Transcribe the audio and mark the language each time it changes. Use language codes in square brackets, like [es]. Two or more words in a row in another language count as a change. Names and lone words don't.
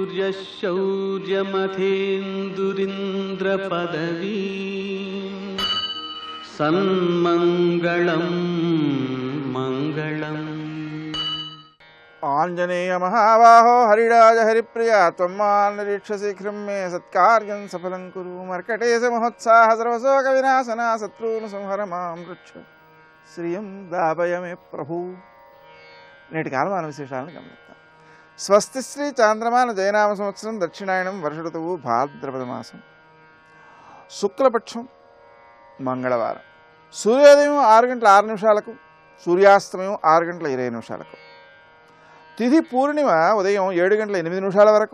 [sa] शौर्यमथेन्दुरिन्द्रपदवी सन्मङ्गलं मङ्गलम्। आंजनेय महाबाहो हरिराज हरिप्रिया त्वं निरीक्षशीघ्रं मे सत्कार्यं सफलं कुरु। मर्कटेश महोत्साह सर्वशोक विनाशना शत्रून् संहर मां रक्ष శ్రియం దాపయమే ప్రభు. [te] నేటి కాలమాన విశేషాలను గమనిద్దాం. స్వస్తి శ్రీ చాంద్రమాన జయనామ సంవత్సరం దక్షిణాయనం వర్ష ఋతువు భాద్రపద మాసం శుక్లపక్షం మంగళవారం. సూర్యోదయం 6:06 సూర్యాస్తమయం 6:20 తిథి పూర్ణిమ ఉదయం 7:08 వరకు.